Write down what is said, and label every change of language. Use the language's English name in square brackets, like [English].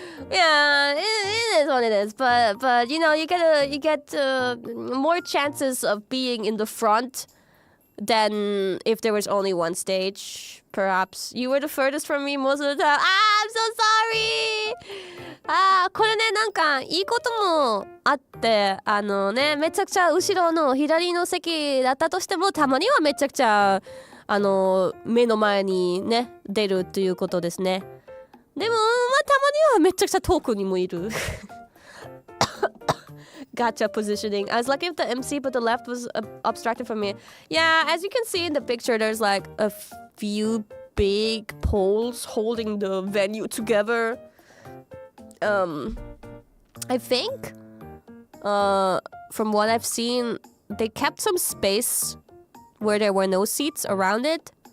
[English] Yeah, it is what it is. But you know, you get more chances of being in the front than if there was only 1 stage. Perhaps you were the furthest from me most of the time. I'm so sorry. [Japanese] これね、なんかいいこともあって、めちゃくちゃ後ろの左の席だったとしても、たまにはめちゃくちゃ目の前にね出るということですね。でもまあたまにはめちゃくちゃ遠くにもいる。 [English] Gotcha positioning. I was lucky with the MC, but the left was obstructed from me. Yeah, as you can see in the picture, there's like a few big poles holding the venue together. I think, from what I've seen, they kept some space where there were no seats around it.